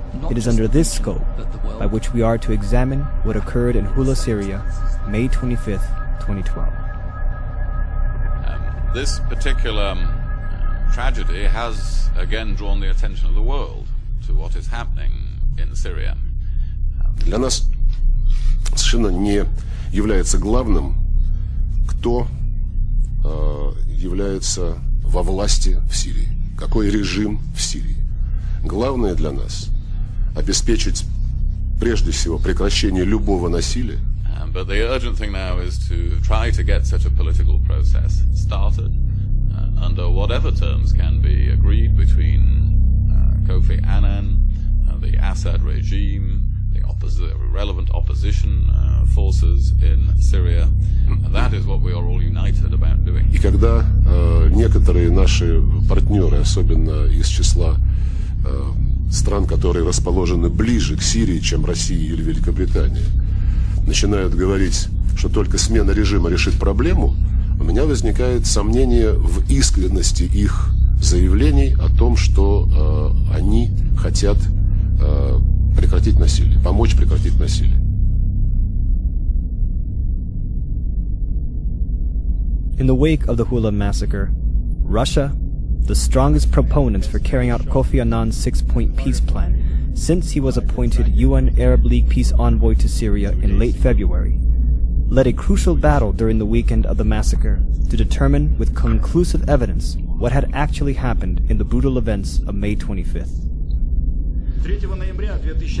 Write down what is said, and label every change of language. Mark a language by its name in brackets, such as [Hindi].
[English] It is under this scope by which we are to examine what occurred in Hula, Syria, May 25th, 2012. This particular tragedy has again drawn the attention of the world to what is happening in Syria. [Russian] Для нас совершенно не является главным, кто является во власти в Сирии, какой режим в Сирии. Главное для нас обеспечить прежде всего прекращение любого насилия. [English] But the urgent thing now is to try to get such a political process started under whatever terms can be agreed between Kofi Annan, the Assad regime, the relevant opposition forces in Syria. And that is what we are all united about doing. [Russian] И когда некоторые наши партнеры, особенно из числа стран, которые расположены ближе к Сирии, чем Россия или Великобритания, начинают говорить, что только смена режима решит проблему, у меня возникает сомнение в искренности их заявлений о том, что они хотят прекратить насилие, помочь прекратить насилие. [English] In the wake of the Hula massacre, Russia, the strongest proponents for carrying out Kofi Annan's six-point peace plan since he was appointed UN Arab League peace envoy to Syria in late February, led a crucial battle during the weekend of the massacre to determine with conclusive evidence what had actually happened in the brutal events of May 25th.